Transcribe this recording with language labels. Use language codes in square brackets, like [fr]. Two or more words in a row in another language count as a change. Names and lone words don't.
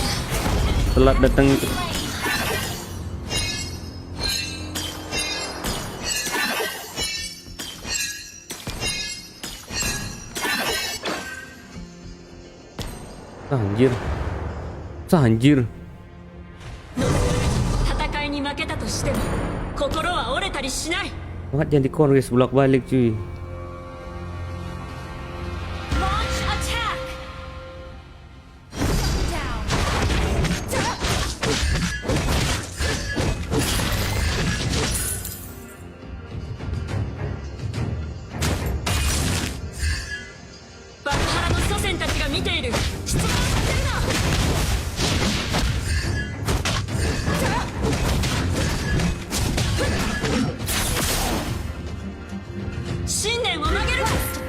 [id] Telat datang. Anjir. Anjir. [ja] 戦いに負けたとしても心は折れたりしない。 [id] Banget jangan dikor guys, bolak-balik cuy. [en] Launch attack. Down. [ja] バルハラの祖先たちが見ている。質問させるな。信念を曲げるな。